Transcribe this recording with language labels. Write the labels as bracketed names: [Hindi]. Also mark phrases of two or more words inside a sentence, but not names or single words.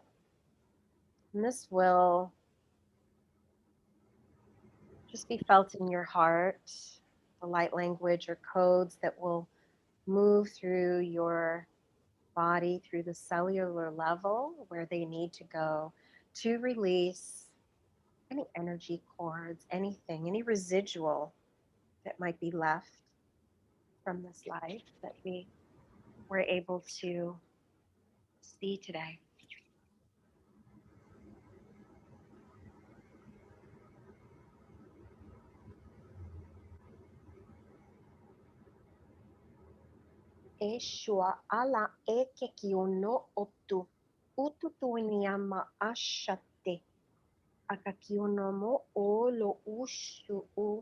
[English] And this will just be felt in your heart, the light language or codes that will move through your body, through the cellular level where they need to go to release any energy cords, anything, any residual that might be left from this life that we were able to see today. E shua ala e ke kiono otu. Utu tuiniama ashate. Aka kiono mo o lo ushu u.